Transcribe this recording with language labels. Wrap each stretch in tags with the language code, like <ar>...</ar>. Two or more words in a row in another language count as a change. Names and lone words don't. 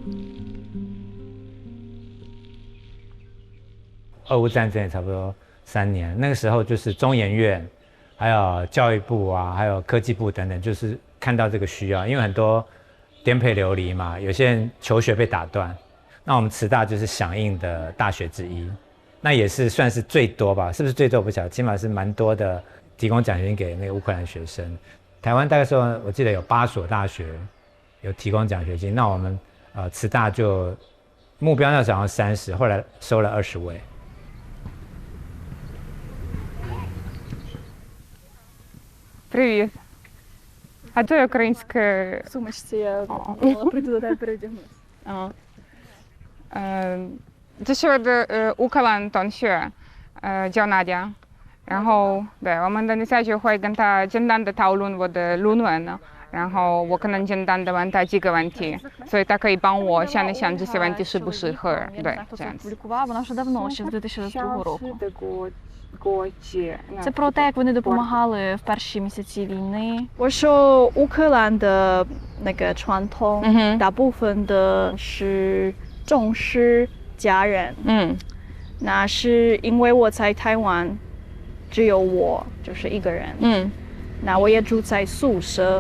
<zh>俄乌战争也差不多3年，那个时候就是中研院还有教育部啊，还有科技部等等，就是看到这个需要，因为很多颠沛流离嘛，有些人求学被打断，那我们慈大就是响应的大学之一，那也是算是最多吧，是不是最多我不晓得，起码是蛮多的提供奖学金给那个乌克兰学生。台湾大概说我记得有8所大学有提供奖学金，那我们慈大就目标那时候30，后来收了20位。</zh> <uk>Привіт. А то українське. В сумочці я прийду до тебе переодягнусь.</uk> <zh>这是我的乌克兰同学，叫娜佳。然后，对，我们等一下就会跟他简单的讨论我的论文呢。然后我可能简单的问他几个问题，所以他可以帮我想一想这些问题适不适合，对，这样子。</zh> <uk>Вона вже давно, ще з 2022 року. Це про те, як вони допомагали в перші місяці війни.</uk> <zh>我说乌克兰的那个传统，大部分的是重视家人。那是因为我在台湾只有我就是一个人。那我也住在宿舍。</zh>